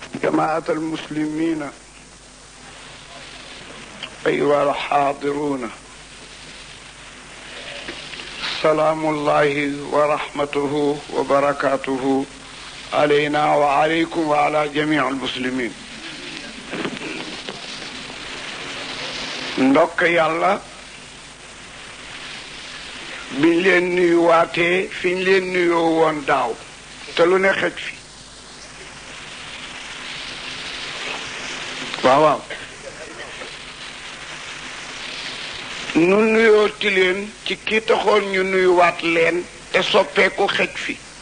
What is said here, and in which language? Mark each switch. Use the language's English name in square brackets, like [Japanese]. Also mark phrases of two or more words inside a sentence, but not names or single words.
[Arabic] جماعة المسلمين أيها الحاضرون، سلام الله ورحمته وبركاته علينا وعليكم وعلى جميع المسلمين. [Wolof] ndokk yàlla biñ leen nuyuwaatee fiñ leen nuyoo woon daaw te lu ne xej fi. waaw nu nuyooti leen ci kii taxoon ñu nuyuwaat leen te soppeeku xej fi.